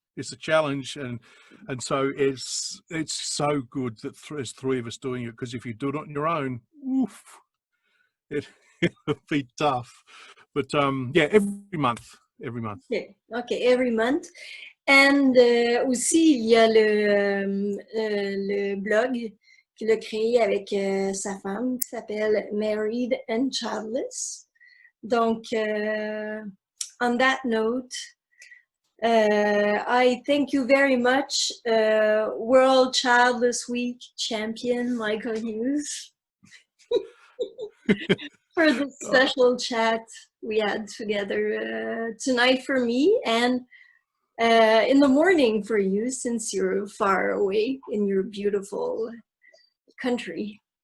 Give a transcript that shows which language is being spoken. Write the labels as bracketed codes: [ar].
[en] It's a challenge, and so it's so good that there's three of us doing it, because if you do it on your own, oof, it'll be tough. But yeah, every month. Okay, every month. [fr] And aussi, il y a le blog qu'il a créé avec sa femme, qui s'appelle Married and Childless. [en] Donc, on that note, I thank you very much, World Childless Week champion Michael Hughes, for this special chat we had together tonight for me, and in the morning for you, since you're far away in your beautiful country.